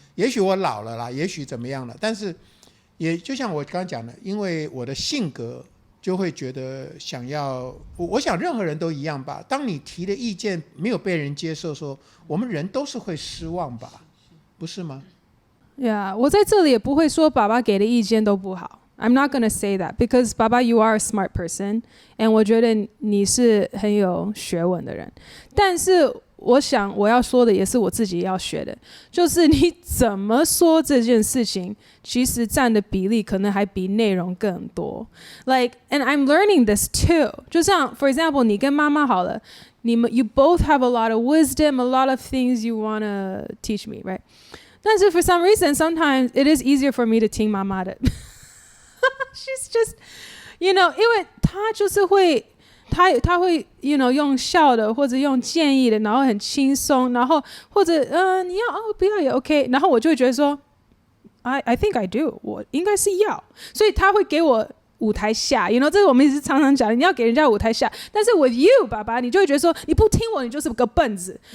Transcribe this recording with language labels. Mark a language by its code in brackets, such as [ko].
[zh] 也许我老了啦，也许怎么样了，但是。也就像我刚刚讲的，因为我的性格就会觉得想要，我想任何人都一样吧。当你提的意见没有被人接受的时候，我们人都是会失望吧，不是吗？ Yeah， 我在这里也不会说爸爸给的意见都不好。 [en] I'm not gonna say that because 爸爸 you are a smart person， and [zh] 我觉得你是很有学问的人。但是我想我要说的也是我自己要学的，就是你怎么说这件事情，其实占的比例可能还比内容更多。 [en] Like, and I'm learning this too。 就像 for example， [zh] 你跟妈妈好了，你们 [en] you both have a lot of wisdom, a lot of things you wanna teach me, right？但是 for some reason, sometimes it is easier for me to [zh] 听妈妈的。 [en] She's just, you know， [zh] 因为她就是会。他会 you know 用笑的或者用建议的，然后很轻松，然后或者你要不要也 OK， 然后我就会觉得说 [en] I think I do， [zh] 我应该是要，所以他会给我舞台下 you know， 这个我们也是常常讲，你要给人家舞台下，但是 with you 爸爸，你就会觉得说你不听我，你就是个笨子。